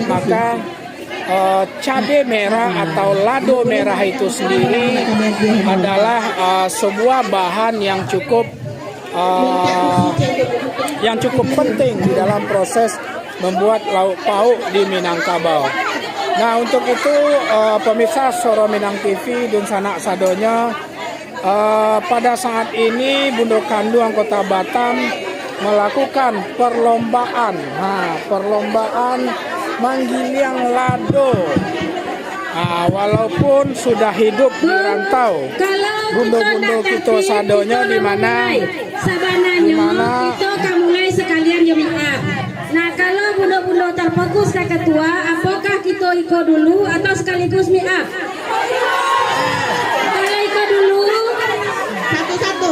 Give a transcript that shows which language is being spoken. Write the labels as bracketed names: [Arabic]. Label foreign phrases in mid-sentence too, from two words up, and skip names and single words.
[Indonesian] Maka cabai merah atau lado merah itu sendiri adalah sebuah bahan yang cukup penting di dalam proses membuat lauk pauk di Minangkabau. Nah, untuk itu pemirsa Soro Minang TV dan sanak sadonya, pada saat ini Bundo Kanduang Kota Batam melakukan perlombaan [Minangkabau] manggiliang lado. [Indonesian] Walaupun sudah hidup di rantau, bundo-bundo kita sadonya di mana kita mulai sekalian ya maaf. Nah, kalau bundo-bundo terfokus ke ketua, apakah kita ikut dulu atau sekaligus maaf? Kalau ikut dulu satu-satu.